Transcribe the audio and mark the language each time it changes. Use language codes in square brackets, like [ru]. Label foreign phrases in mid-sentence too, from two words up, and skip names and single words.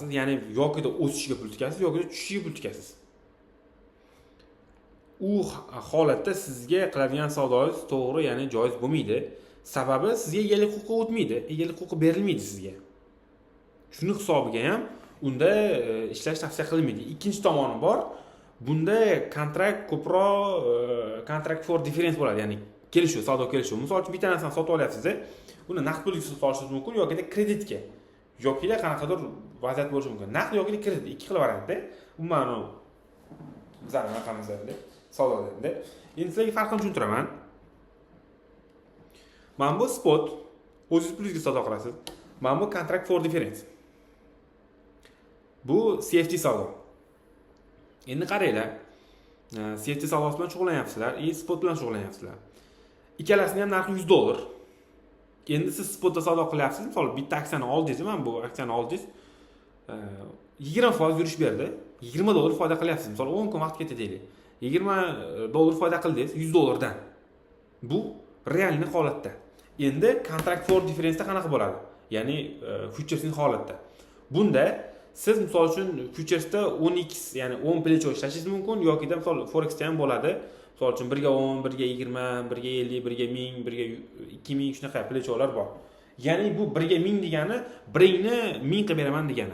[uz] Ya'ni yoki o'sishiga pul tikasiz, yoki tushishiga pul tikasiz. U holatda sizga qiladigan savdoingiz to'g'ri, ya'ni joiz bo'lmaydi. Sababi sizga egalik huquqi o'tmaydi, egalik huquqi berilmaydi sizga. Shuni hisobiga ham unda ishlash tavsiya qilinmaydi. Ikkinchi tomoni bor. Bunda kontrakt ko'proq [en] contract for difference [uz] bo'ladi, ya'ni kelishuv, savdo kelishuv. Misol uchun bitta narsani sotib olyapsiz, uni naqd pulga sotib olishingiz mumkin yoki kreditga. Yoki qanaqadir vaziyat bo'lishi mumkin. Naqd yoki kredit, ikki xil variantda. Umuman bizning raqamimizda savdoda. Endi sizlarga farqini tushuntiraman. Mana bu spot, o'zingiz pulingizga savdo qilasiz. Mana bu [en] contract for difference. [uz] Bu CFD savdo. Endi qaranglar. CFD savdosi bilan shug'ullanyapsizlar, spot bilan shug'ullanyapsizlar. Ikkalasining ham narxi $100. Endi siz spotda savdo qilyapsiz. Misol bitta aksiyani oldingiz, mana bu aksiyani oldingiz 20% yurish berdi. $20 foyda qilyapsiz. Misol 10 kun vaqt ketdi deylik. $20 foyda qildingiz $100 dan. Bu realni holatda. Endi [en] contract for difference [uz] qanaqa bo'ladi? Ya'ni futuresning holatda. Bunda siz misol uchun futuresda 10x, ya'ni 10 plecho ishlashingiz mumkin yoki misol forexda ham bo'ladi. Misol uchun 1 ga 10, 1 ga 20, 1 ga 50, 1 ga 1000, 1 ga 2000 shunaqa plecholar bor. Ya'ni bu 1 ga 1000 degani 1 ni 1000 qilib beraman degani.